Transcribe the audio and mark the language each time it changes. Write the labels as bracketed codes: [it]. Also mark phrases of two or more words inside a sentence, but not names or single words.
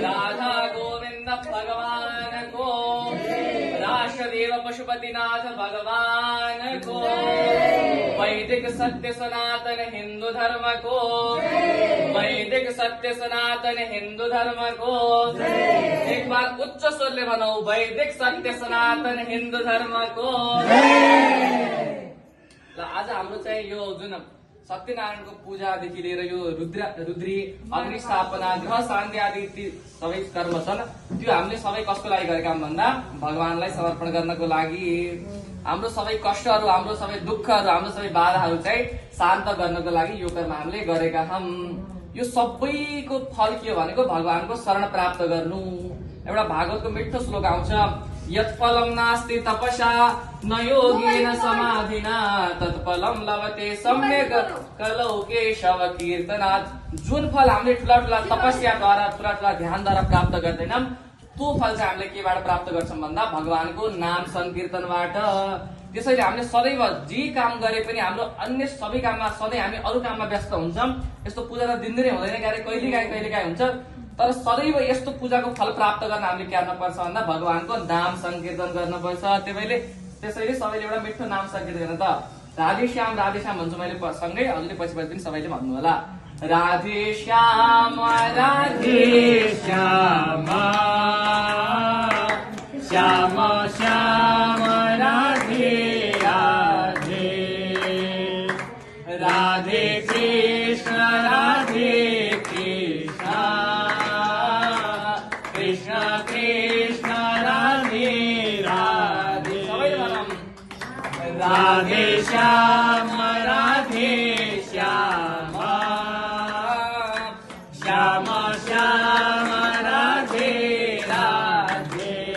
[ne] राधा गोविंद भगवान को राष्ट्रदेव पशुपतिनाथ भगवान को वैदिक सत्य सनातन हिंदू धर्म को वैदिक सत्य सनातन हिंदू धर्म को एक बार उच्च स्वरले भनौ वैदिक सत्य सनातन हिंदू धर्म को आज हाम्रो चाहिँ यो जुन सत्यनारायणको पूजादेखि लिएर यो रुद्री अग्निस्थापना ग्रह शान्ति आदि सबै कर्म छन् त्यो हामीले सबै कसको लागि गरेका छौं भन्दा भगवानलाई समर्पण गर्नको लागि हाम्रो सबै कष्टहरू हाम्रो सबै दुःखहरू हाम्रो सबै बाधाहरू चाहिँ शान्त गर्नको लागि यो कर्म हामीले गरेका छौं। यो सबैको फल के हो भनेको भगवानको शरण प्राप्त गर्नु। एउटा भागवतको मिठो श्लोक आउँछ, [sa] यत्फलं नास्ति तपसा न योगेन समाधिना तत्फलं लभते सम्यक कलौ केशव कीर्तनात्। [ne] जुन फल हामीले ठूला ठूला तपस्याद्वारा ठूला ठूला ध्यानद्वारा प्राप्त गर्दैनौं त्यो फल चाहिँ हामीले केबाट प्राप्त गर्छौं भन्दा भगवानको नाम संकीर्तनबाट। त्यसैले हामीले सदैव जे काम गरे पनि हाम्रो अन्य सबै काममा सधैँ हामी अरू काममा व्यस्त हुन्छौं। यस्तो पूजा त दिनदिनै हुँदैन, क्यारे कहिलेकाहीँ हुन्छ, तर सदैव यस्तो पूजाको फल प्राप्त गर्न हामीले के गर्नुपर्छ भन्दा भगवानको नाम संकीर्तन गर्नुपर्छ। त्यसैले सबैले एउटा मिठो नाम संकीर्तन गर्न त राधेश्याम भन्छु मैले सँगै, हजुरले पछि पनि सबैले भन्नु होला राधेश्याम राधेश्याम श्याम श्याम राधे राधे राधे कृष्ण राधे कृष्ण कृष्ण कृष्ण राधे राधे राधे श्याम राधे श्याम श्याम श्याम राधे राधे